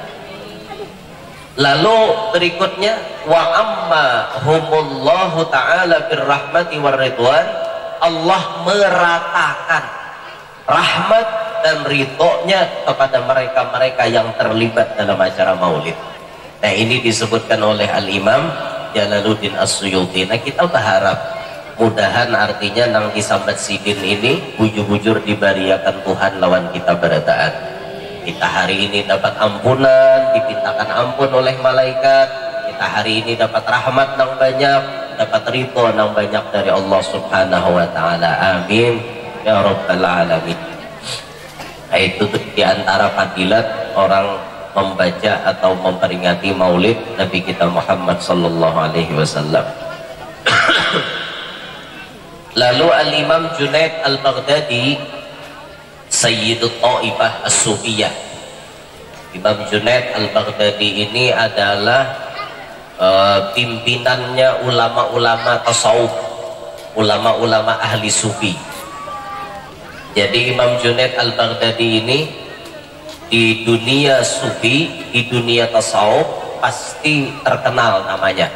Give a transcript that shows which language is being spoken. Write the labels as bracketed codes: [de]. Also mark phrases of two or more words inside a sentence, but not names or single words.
[id] Lalu berikutnya, [ar] وعمهم الله تعالى بالرحمة والرضوان, [id] Allah meratakan rahmat dan ridhonya kepada mereka-mereka yang terlibat dalam acara maulid. Nah, ini disebutkan oleh Al-Imam Jalaluddin As-Suyuti. Nah, kita berharap mudahan artinya nang disambat sidin ini bujur-bujur dibariakan Tuhan lawan kita berataan. Kita hari ini dapat ampunan, dipintakan ampun oleh malaikat. Kita hari ini dapat rahmat nang banyak, dapat ridho nang banyak dari Allah [ar] سبحانه وتعالى. آمين يا رب العالمين. [id] Nah, itu di antara fadilat orang membaca atau memperingati maulid Nabi kita Muhammad [ar] صلى الله عليه وسلم. [id] Lalu Al-Imam Junaid Al-Baghdadi [ar] سيد الطائفة الصوفية. [id] Imam Junaid Al-Baghdadi ini adalah pimpinannya ulama-ulama tasawuf, ulama-ulama ahli sufi. Jadi Imam Junaid Al-Baghdadi ini di dunia sufi, di dunia tasawuf pasti terkenal namanya.